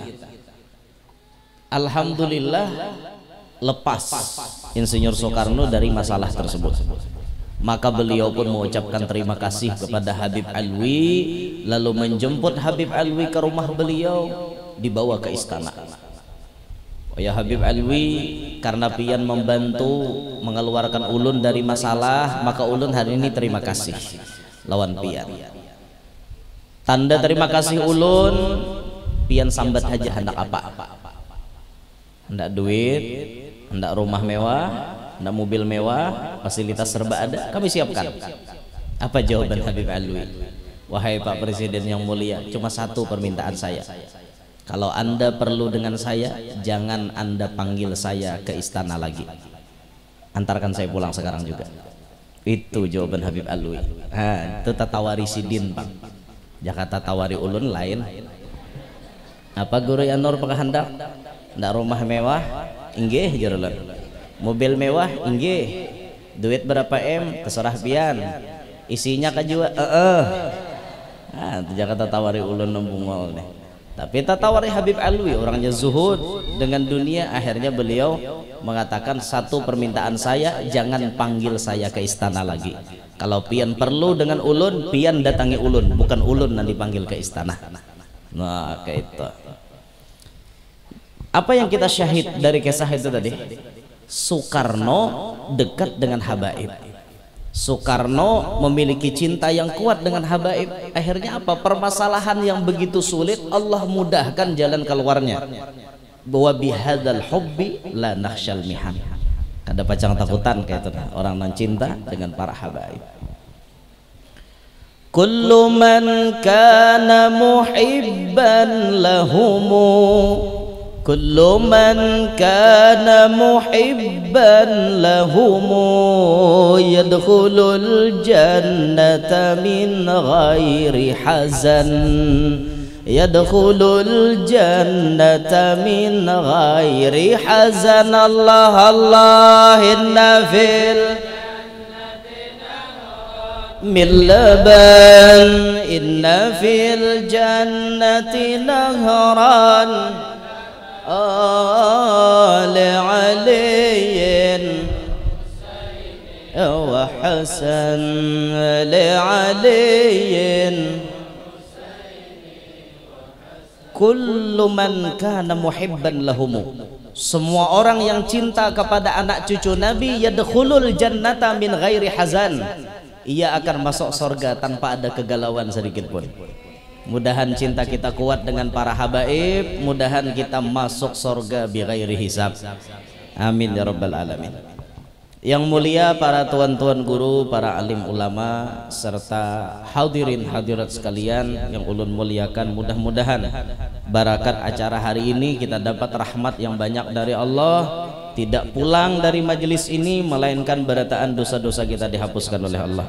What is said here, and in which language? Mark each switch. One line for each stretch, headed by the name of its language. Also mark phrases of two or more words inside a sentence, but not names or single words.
Indonesian: Alhamdulillah lepas Insinyur Soekarno dari masalah tersebut. Maka beliau pun mengucapkan terima kasih kepada Habib Alwi, lalu menjemput Habib Alwi ke rumah beliau, dibawa ke istana.
Banjar: Oh ya Habib Alwi, karena pian membantu mengeluarkan ulun dari masalah, maka ulun hari ini terima kasih lawan pian. Tanda terima kasih ulun, pian sambat aja hendak apa? Hendak duit, hendak rumah mewah, hendak mobil mewah, fasilitas serba ada, kami siapkan. Apa jawaban Habib Alwi?
Indonesian: Wahai Pak Presiden yang mulia, cuma satu permintaan saya. Kalau Anda perlu dengan saya, jangan Anda panggil saya ke istana lagi. Antarkan saya pulang sekarang juga.
Banjar: Itu jawaban Habib Alwi. Itu tatawari sidin Pak. Jakarta tawari ulun lain. Apa Guru Yanur pekahandak? Ndak rumah mewah, inggih jarulun. Mobil mewah, inggih. Duit berapa M? Terserah pian. Isinya kajua, Jakarta tawari ulun nembungol nih.
Indonesian: Tapi tatawari Habib Alwi orangnya zuhud dengan dunia, akhirnya beliau mengatakan satu permintaan saya, jangan panggil saya ke istana lagi.
Banjar: Kalau pian perlu dengan ulun, pian datangi ulun, bukan ulun nanti panggil ke istana. Nah kayak itu.
Indonesian: Apa yang kita syahid dari kisah itu tadi? Soekarno dekat dengan habaib. Soekarno memiliki cinta yang kuat dengan habaib. Akhirnya apa? Permasalahan yang begitu sulit Allah mudahkan jalan keluarnya.
Arabic: Bahwa بهذا الحب لا نخشى المحن.
Banjar: Kada pacang takutan kayak itu orang nan cinta dengan para habaib.
Arabic: كل من كان محبا لهم كل من كان محبا لهم يدخل الجنة من غير حزن يدخل الجنة من غير حزن. الله الله إن في من لبن إن في الجنة نهرا لعلي وحسن لعلي كل من كان محبا لهم.
Indonesian: Semua orang yang cinta kepada anak cucu Nabi
Arabic: يدخل الجنة من غير حزن,
Indonesian: ia akan masuk surga tanpa ada kegalauan sedikit pun. Mudahan cinta kita kuat dengan para habaib, mudahan kita masuk surga
Arabic: بغير حساب. آمين يا رب العالمين.
Indonesian: Yang mulia para tuan-tuan guru, para alim ulama serta hadirin hadirat sekalian yang ulun muliakan, mudah-mudahan barakat acara hari ini kita dapat rahmat yang banyak dari Allah, tidak pulang dari majelis ini melainkan berataan dosa-dosa kita dihapuskan oleh Allah.